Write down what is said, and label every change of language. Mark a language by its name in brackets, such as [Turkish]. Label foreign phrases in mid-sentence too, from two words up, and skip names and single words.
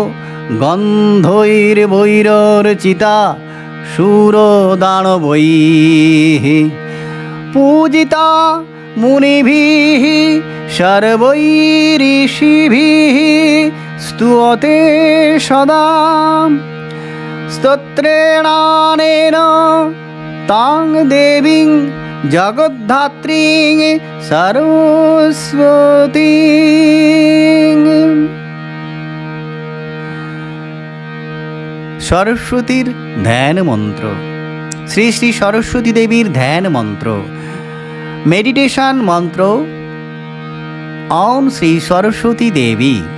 [Sanskrit] গন্ধৈর্বৈরচিতা শূরদানবৈः পূজিতা মুনিभिः সর্বৈঋষিभिः स्तुयते सदा स्तोत्रेणानेन तां देवीं জগদ্ধাত্রীং সরস্বতীং। [Bangla] সরস্বতীর ধ্যান মন্ত্র। শ্রী শ্রী সরস্বতী দেবীর ধ্যান মন্ত্র, মেডিটেশন মন্ত্র ওম শ্রী সরস্বতী দেবী।